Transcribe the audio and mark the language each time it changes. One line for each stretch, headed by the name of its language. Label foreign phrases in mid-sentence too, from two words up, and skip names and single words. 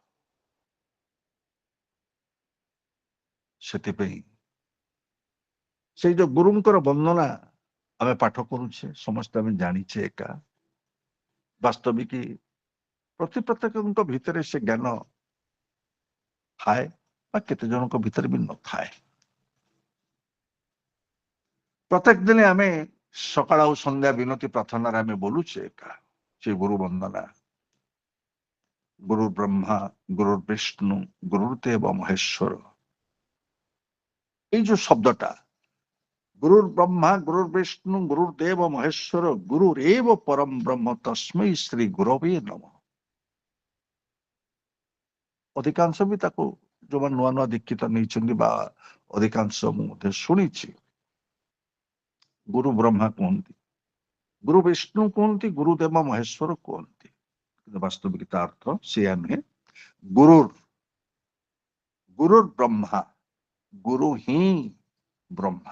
Odia: ସେଥିପାଇଁ ସେଇ ଯୋଉ ଗୁରୁଙ୍କର ବନ୍ଦନା ଆମେ ପାଠ କରୁଛେ, ସମସ୍ତେ ଆମେ ଜାଣିଛେ ଏକା, ବାସ୍ତବିକ ପ୍ରତ୍ୟେକଙ୍କ ଭିତରେ ସେ ଜ୍ଞାନ ଥାଏ ବା କେତେ ଜଣଙ୍କ ଭିତରେ ବି ନଥାଏ। ପ୍ରତ୍ୟେକ ଦିନ ଆମେ ସକାଳ ଆଉ ସନ୍ଧ୍ୟା ବିନତି ପ୍ରାର୍ଥନାରେ ଆମେ ବୋଲୁଛେ ଏକା ସେ ଗୁରୁ ବନ୍ଦନା।
Sanskrit: ଗୁରୁ ବ୍ରହ୍ମା, ଗୁରୁ ବିଷ୍ଣୁ, ଗୁରୁଦେବ ମହେଶ୍ୱର।
Odia: ଏଇ ଯେ ଶବ୍ଦଟା
Sanskrit: গুরুর ব্রহ্মা, গুরুর বিষ্ণু, গুরুদেব মহেশ্বর, গুরুরেব পরম ব্রহ্ম, তস্মৈ শ্রী গুরবে নমঃ।
Odia: ଅଧିକାଂଶ ବି ତାକୁ ଯୋଉମାନେ ନୂଆ ନୂଆ ଦୀକ୍ଷିତ ନେଇଛନ୍ତି ବା ଅଧିକାଂଶ ମୁଁ ମଧ୍ୟ ଶୁଣିଛି,
Sanskrit: ଗୁରୁ ବ୍ରହ୍ମା
Odia: କୁହନ୍ତି,
Sanskrit: ଗୁରୁ ବିଷ୍ଣୁ
Odia: କୁହନ୍ତି,
Sanskrit: ଗୁରୁଦେବ ମହେଶ୍ୱର
Odia: କୁହନ୍ତି। କିନ୍ତୁ ବାସ୍ତବିକ ତା ଅର୍ଥ ସେଇଆ ନୁହେଁ।
Sanskrit: ଗୁରୁର ବ୍ରହ୍ମା,
Odia: ଗୁରୁ ହିଁ ବ୍ରହ୍ମା।